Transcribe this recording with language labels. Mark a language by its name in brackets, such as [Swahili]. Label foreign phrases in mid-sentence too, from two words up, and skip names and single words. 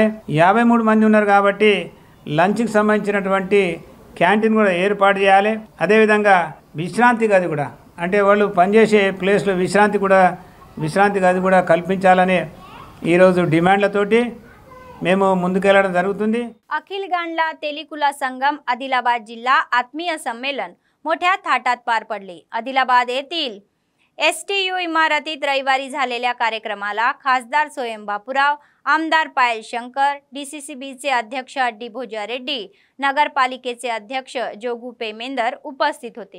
[Telugu] 53 మంది ఉన్నారు కాబట్టి లంచ్కి సంబంధించినటువంటి క్యాంటీన్ కూడా ఏర్పాటు చేయాలి. అదేవిధంగా విశ్రాంతి గది కూడా, అంటే వాళ్ళు పనిచేసే ప్లేస్లో విశ్రాంతి గది కూడా కల్పించాలని ఈరోజు డిమాండ్లతోటి మేము ముందుకెళ్లడం జరుగుతుంది. [Marathi] अखिल गांडला तेलिकुला संगम आदिलाबाद जिल्हा आत्मीय संमेलन मोठ्या थाटात पार पडले. आदिलाबाद येथील STU इमारतीत रविवारी झालेल्या कार्यक्रमाला खासदार स्वयं बापूराव, आमदार पायल शंकर, DCCBचे अध्यक्ष अड्डी भोजा रेड्डी, नगरपालिकेचे अध्यक्ष जोगू पेमेंदर उपस्थित होते.